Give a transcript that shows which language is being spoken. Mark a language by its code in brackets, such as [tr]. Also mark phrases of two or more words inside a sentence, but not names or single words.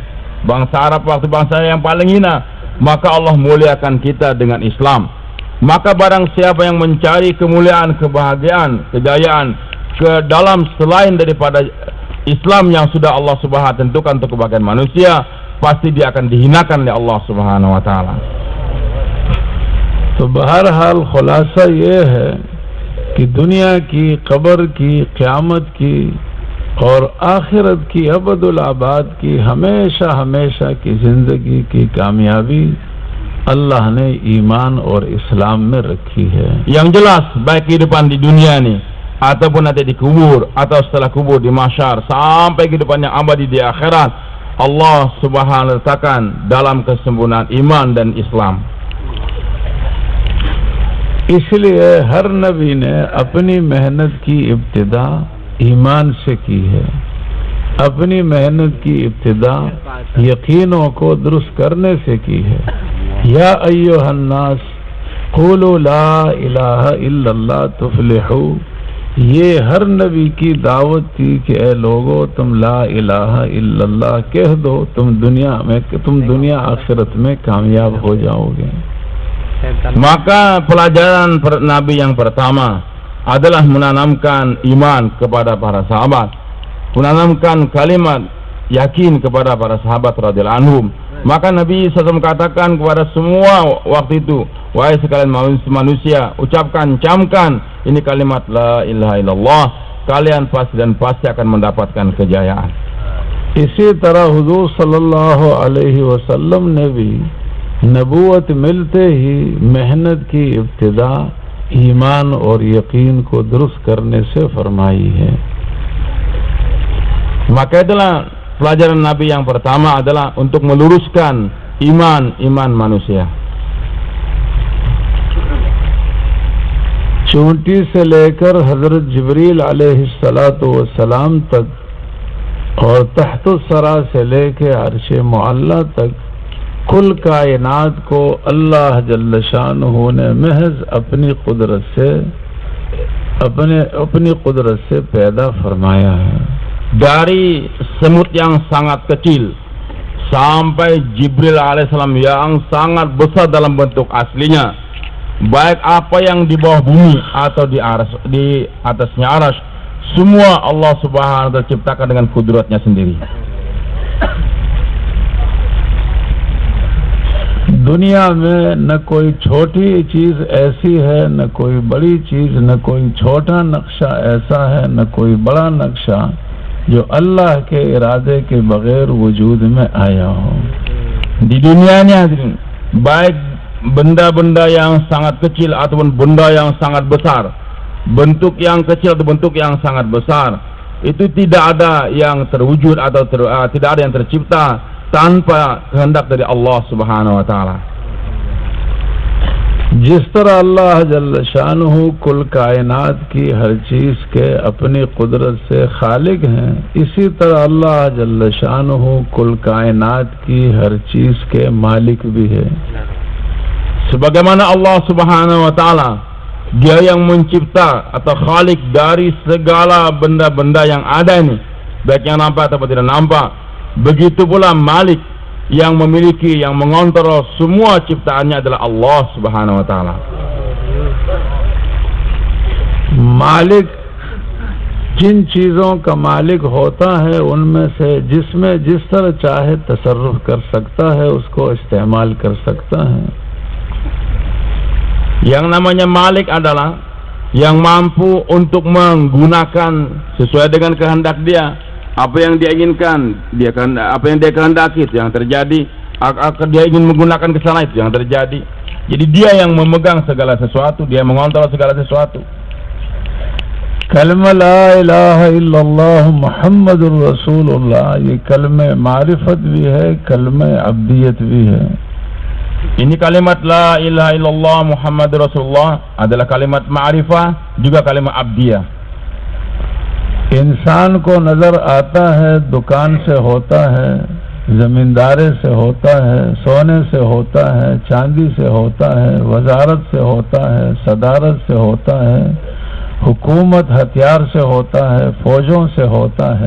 [id] Bangsa Arab waktu bangsa yang paling hina, maka Allah muliakan kita dengan Islam. Maka barang siapa yang mencari kemuliaan, kebahagiaan, kejayaan ke dalam selain daripada Islam yang sudah [ar] الله سبحانه وتعالى [id] tentukan untuk kebahagiaan manusia, pasti dia akan dihinakan oleh [ar] الله سبحانه وتعالى. [ur] تو بہرحال خلاصہ یہ ہے کہ دنیا کی، قبر کی، قیامت کی اور آخرت کی، ابدالآباد کی، ہمیشہ ہمیشہ کی زندگی کی کامیابی اللہ نے ایمان اور اسلام میں رکھی ہے. [id] Yang jelas baik kehidupan di dunia ini ataupun nanti di kubur atau setelah kubur di mahsyar sampai kehidupan yang abadi di akhirat, [ar] الله سبحانه وتعالى [id] letakkan dalam kesempurnaan iman dan Islam. [ur] اس لیے ہر نبی نے اپنی محنت کی ابتدا ایمان سے کی ہے، اپنی محنت کی ابتدا یقینوں کو درست کرنے سے کی ہے. [ar] يا أيها الناس قولوا لا إله إلا الله تفلحوا, [ur] یہ ہر نبی کی دعوت تھی کہ اے لوگو تم [ar] لا إله إلا الله [ur] کہہ دو، تم دنیا آخرت میں کامیاب ہو جاؤ گے. [id] Maka pelajaran Nabi yang pertama adalah menanamkan iman kepada para sahabat, menanamkan kalimat yakin kepada para sahabat [ar] رضي الله عنهم. [id] Maka Nabi SAW katakan kepada semua waktu itu, wahai sekalian manusia, ucapkan, camkan ini kalimat [ar] لا إله إلا الله, [id] kalian pasti akan mendapatkan kejayaan. [ur] اسی طرح حضور [ar] صلى الله عليه وسلم [ur] نے بھی نبوت ملتے ہی محنت کی ابتدا ایمان اور یقین کو درست کرنے سے فرمائی ہے. [id] Maka itulah pelajaran Nabi yang pertama adalah untuk meluruskan iman manusia. [ur] چوٹی سے لے کر حضرت جبریل [ar] عليه الصلاة والسلام [ur] تک اور تحت الثریٰ سے لے کر عرش معلیٰ تک کل کائنات کو اللہ [ar] جل شأنه [ur] نے محض اپنی قدرت سے پیدا فرمایا ہے. [id] Dari semut yang sangat kecil sampai Jibril alaihissalam yang sangat besar dalam bentuk aslinya, baik apa yang di bawah bumi atau di atasnya arsy, semua [ar] الله سبحانه وتعالى [id] ciptakan dengan kudratnya sendiri. [ur] دنیا میں نہ کوئی چھوٹی چیز ایسی ہے، نہ کوئی بڑی چیز، نہ کوئی چھوٹا نقشہ ایسا ہے، نہ کوئی بڑا نقشہ جو اللہ کے ارادے کے بغیر وجود میں آیا ہو. [id] Di dunia ini hadirin, baik benda-benda yang sangat kecil ataupun benda yang sangat besar, bentuk yang kecil atau bentuk yang sangat besar, itu tidak ada yang terwujud atau tidak ada yang tercipta tanpa kehendak dari [ar] الله سبحانه وتعالى. [ur] جس طرح اللہ [ar] جل شأنه [ur] کل کائنات کی ہر چیز کے اپنی قدرت سے خالق ہیں، اسی طرح اللہ [ar] جل شأنه [ur] کل کائنات کی ہر چیز کے مالک بھی ہے. [id] Sebagaimana [ar] الله سبحانه وتعالى, [id] Dia yang mencipta atau khalik dari segala benda-benda yang ada ini, baik yang nampak atau tidak nampak. Begitu pula Malik yang memiliki, yang mengontrol semua ciptaannya adalah [ar] الله سبحانه وتعالى. [ur] مالک جن چیزوں کا مالک ہوتا ہے ان میں سے جس میں جس طرح چاہے تصرف کر سکتا ہے، اس کو استعمال کر سکتا ہے. [id] Yang namanya Malik adalah yang mampu untuk menggunakan sesuai dengan kehendak dia. Apa yang dia inginkan, apa yang dia kehendaki itu yang terjadi. Dia ingin menggunakan kesalahan itu yang terjadi. Jadi dia yang memegang segala sesuatu, dia mengontrol segala sesuatu. [ar] كلمة لا إله إلا الله محمد رسول الله, [ur] یہ کلمۂ معرفت بھی ہے، کلمۂ عبدیت بھی ہے. [id] Ini kalimat [ar] لا إله إلا الله محمد رسول الله [id] adalah kalimat ma'rifah, juga kalimat abdiyah. [ur] انسان کو نظر آتا ہے دکان سے ہوتا ہے، زمینداری سے ہوتا ہے، سونے سے ہوتا ہے، چاندی سے ہوتا ہے، وزارت سے ہوتا ہے، صدارت سے ہوتا ہے، حکومت ہتھیار سے ہوتا ہے، فوجوں سے ہوتا ہے.